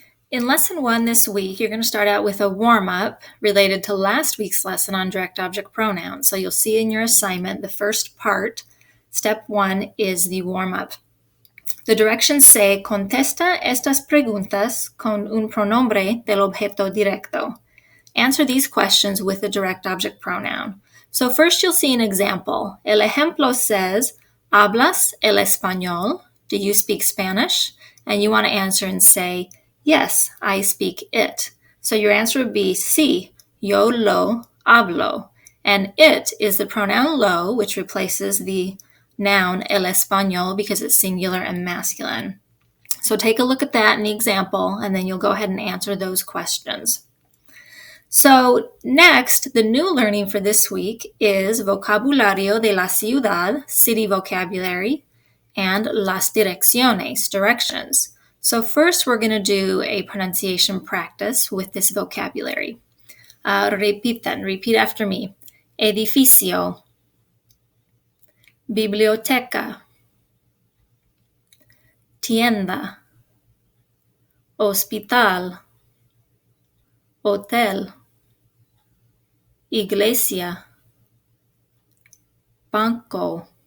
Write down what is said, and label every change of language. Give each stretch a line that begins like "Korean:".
English: In lesson 1 this week, you're going to start out with a warm-up related to last week's lesson on direct object pronouns. So you'll see in your assignment, the first part, step 1, is the warm-up. The directions say,
Spanish: contesta estas preguntas con un pronombre del objeto directo.
English: Answer these questions with a direct object pronoun. So first you'll see an example.
Spanish: El ejemplo says, ¿hablas el español?
English: Do you speak Spanish? And you want to answer and say, yes, I speak it. So your answer would be
Spanish: sí, yo lo hablo.
English: And it is the pronoun lo, which replaces the noun el español because it's singular and masculine. So take a look at that in the example, and then you'll go ahead and answer those questions. So next, the new learning for this week is
Spanish: Vocabulario de la Ciudad,
English: city vocabulary, and
Spanish: las direcciones,
English: directions. So first we're going to do a pronunciation practice with this vocabulary. Repeat after me.
Spanish: Edificio, biblioteca, tienda, hospital, hotel, iglesia, banco,